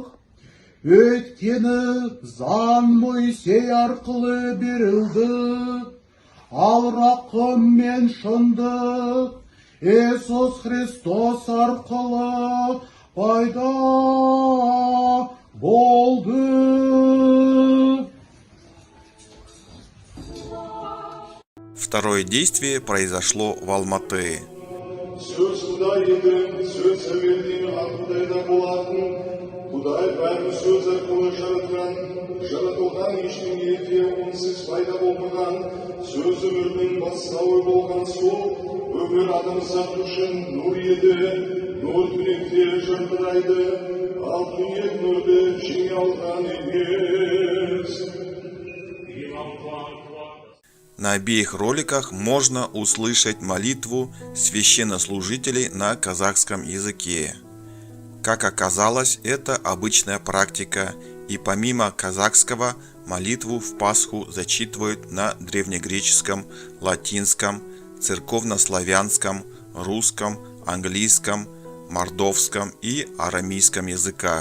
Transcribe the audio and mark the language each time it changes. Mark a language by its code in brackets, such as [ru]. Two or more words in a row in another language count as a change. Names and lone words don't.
[kk] Өйткені заң Мойсей арқылы берілді, ал рақым мен шындық Иисус Христос арқылы пайда болды. [ru] Второе действие произошло в Алматы. [kk] Söz Құдай еді, сөз әуелден Құдайда болатын. Құдай бәрін сөз арқылы жаратқан, жаратылған ештеңе де онсыз пайда болмаған. Сөз өмірдің бастауы болған сол, өмір адамзат үшін нұр еді, нұр түнекте жарқырайды, ал түнек нұрды жеңе алған емес. [ru] На обеих роликах можно услышать молитву священнослужителей на казахском языке. Как оказалось, это обычная практика, и помимо казахского молитву в Пасху зачитывают на древнегреческом, латинском, церковнославянском, русском, английском, мордовском и арамейском языках.